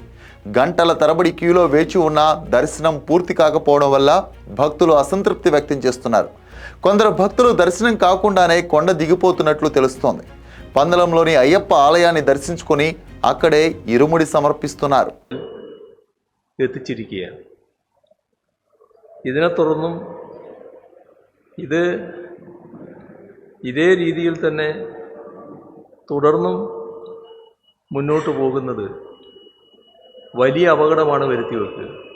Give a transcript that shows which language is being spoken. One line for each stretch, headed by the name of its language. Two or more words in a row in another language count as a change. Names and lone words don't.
Telugu: గంటల తరబడి క్యూలో వేచి ఉన్న దర్శనం పూర్తి కాకపోవడం వల్ల భక్తులు అసంతృప్తి వ్యక్తం చేస్తున్నారు. కొందరు భక్తులు దర్శనం కాకుండానే కొండ దిగిపోతున్నట్లు తెలుస్తోంది. పందలంలోని అయ్యప్ప ఆలయాన్ని దర్శించుకొని అక్కడే ఇరుముడి సమర్పిస్తున్నారు.
Malayalam: എത്തിച്ചിരിക്കുകയാണ്. ഇതിനെ തുടർന്നും ഇതേ രീതിയിൽ തന്നെ തുടർന്നും മുന്നോട്ട് പോകുന്നത് വലിയ അപകടമാണ് വരുത്തിവെക്കുക.